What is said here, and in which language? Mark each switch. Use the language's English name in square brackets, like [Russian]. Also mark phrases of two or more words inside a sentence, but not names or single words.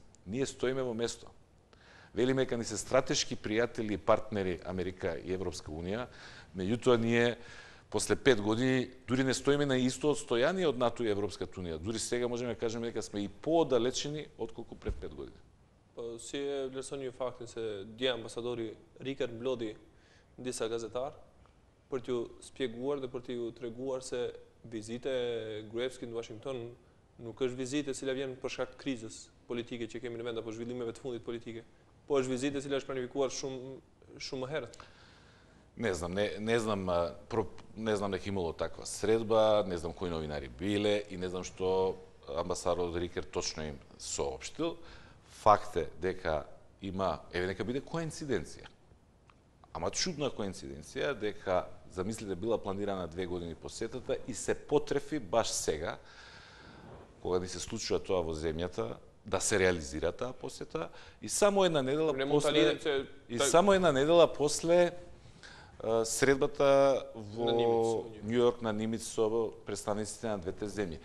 [Macedonian] Ние стоиме во место. Велиме дека ни се стратешки пријатели и партнери Америка и Европска Унија, меѓутоа ние после 5 години дури не стоиме на исто одстојание од НАТО и Европската Унија. Дури сега можеме да кажеме дека сме и поодалечени отколку пред 5 години. [Albanian] Po si e vlerësoni ju faktin se dje ambasadori Rikard mblodhi disa gazetar për t'ju spjeguar dhe për t'ju treguar se vizite e Gruevskit në Washington nuk është vizite cila vjen për shkak të krizës politike që kemi në vend apo zhvillimeve të fundit politike, po është vizite cila është planifikuar shumë më herët. [Macedonian] Не знам, не знам дека имало таква средба, не знам кои новинари биле и не знам што амбасадор Рикер точно им соопштил. Факт е дека има, нека биде коинциденција. Ама чудна коинциденција дека, замислите, била планирана 2 години посетата и се потрефи баш сега, кога ни се случува тоа во земјата, да се реализира таа посета и само една недела после само една недела после средбата во Њујорк на Нимиц со представниците на двете земји.